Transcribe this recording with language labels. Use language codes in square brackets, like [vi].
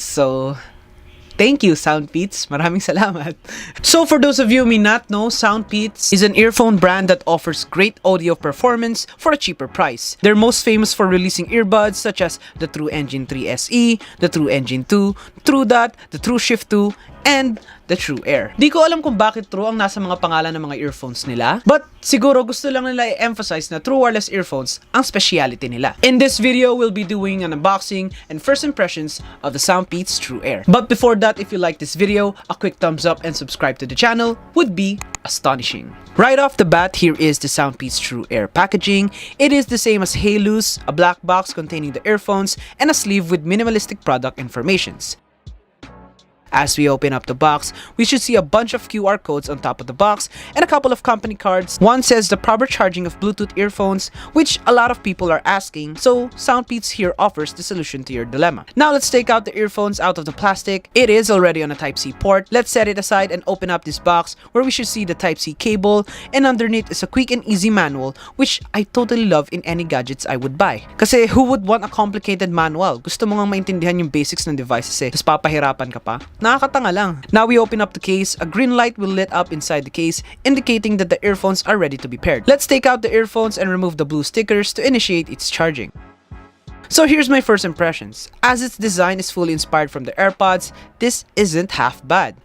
[en] So thank you, SoundPEATS. [tl] Maraming salamat. [en] So for those of you who may not know, SoundPEATS is an earphone brand that offers great audio performance for a cheaper price. They're most famous for releasing earbuds such as the True Engine 3 SE, the True Engine 2, True Dot, the True Shift 2, and the TrueAir. [tl] Di ko alam kung bakit True ang nasa mga pangalan ng mga earphones nila, but siguro gusto lang nila i-emphasize na true wireless earphones ang speciality nila. [en] In this video, we'll be doing an unboxing and first impressions of the SoundPEATS TrueAir. But before that, if you like this video, a quick thumbs up and subscribe to the channel would be astonishing. Right off the bat, here is the SoundPEATS TrueAir packaging. It is the same as Halus, a black box containing the earphones and a sleeve with minimalistic product informations. As we open up the box, we should see a bunch of QR codes on top of the box and a couple of company cards. One says the proper charging of Bluetooth earphones, which a lot of people are asking, so SoundPEATS here offers the solution to your dilemma. Now let's take out the earphones out of the plastic. It is already on a Type-C port. Let's set it aside and open up this box where we should see the Type-C cable, and underneath is a quick and easy manual, which I totally love in any gadgets I would buy. Kasi who would want a complicated manual? [tl] Gusto mo nga maintindihan yung basics ng devices tapos papahirapan ka pa? Nakakatanga lang. [en] Now we open up the case. A green light will lit up inside the case, indicating that the earphones are ready to be paired. Let's take out the earphones and remove the blue stickers to initiate its charging. So here's my first impressions. As its design is fully inspired from the AirPods, this isn't half bad.